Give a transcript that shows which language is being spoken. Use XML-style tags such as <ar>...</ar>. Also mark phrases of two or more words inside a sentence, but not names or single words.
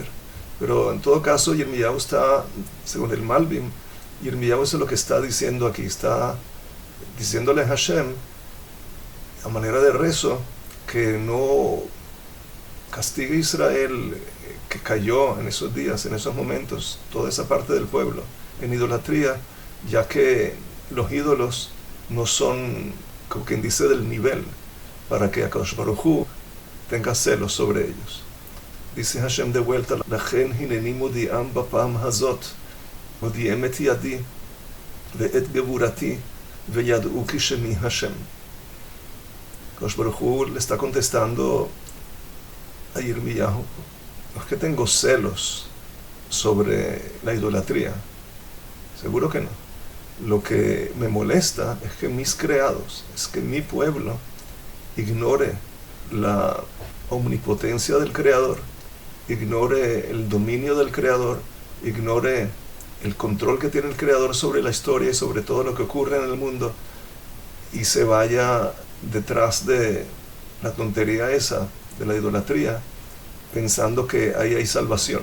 <es>Pero en todo caso, Yirmiyahu está, según el Malbim, Yirmiyahu es lo que está diciendo aquí, está diciéndole a Hashem, a manera de rezo, que no castigue a Israel, que cayó en esos días, en esos momentos, toda esa parte del pueblo, en idolatría, ya que los ídolos no son, como quien dice, del nivel, para que</es> <he>הקדוש ברוך הוא</he> <es>tenga celos sobre ellos. Dice Hashem de vuelta,</es> <he>לכן הנני מודיעם בפעם הזאת אודיעם את ידי ואת גבורתי וידעו כי שמי השם. הקדוש ברוך הוא</he> <es>le está contestando a Yirmiyahu, no es que tengo celos sobre la idolatría, seguro que no. Lo que me molesta es que mis creados, es que mi pueblo ignore la omnipotencia del Creador, ignore el dominio del Creador, ignore el control que tiene el Creador sobre la historia y sobre todo lo que ocurre en el mundo, y se vaya detrás de la tontería esa, de la idolatría, pensando que ahí hay salvación.</es>